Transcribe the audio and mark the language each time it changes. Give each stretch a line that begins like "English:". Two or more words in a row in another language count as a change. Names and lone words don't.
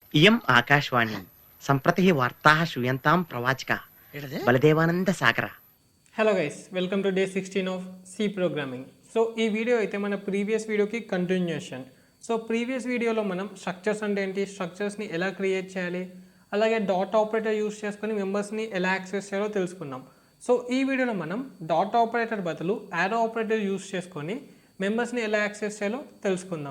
Sanskrit: इयम् आकाशवाणी सम्प्रति वार्ताः श्रूयन्तां प्रवाचकः बलदेवानंद सागर.
English: Hello guys, welcome to day 16 of C programming.
Telugu: సో ఈ వీడియో అయితే మన
English: previous videoకి
Telugu: కంటిన్యూషన్. సో
English: previous videoలో
Telugu: మనం స్ట్రక్చర్స్ అంటే ఏంటి, స్ట్రక్చర్స్ని ఎలా క్రియేట్ చేయాలి, అలాగే
English: dot operator use
Telugu: చేసుకొని మెంబర్స్ని ఎలా యాక్సెస్ చేయాలో తెలుసుకున్నాం. సో ఈ వీడియోలో మనం
English: dot operator
Telugu: బదులు
English: arrow operator use
Telugu: చేసుకొని మెంబర్స్ని ఎలా యాక్సెస్ చేయాలో తెలుసుకుందాం.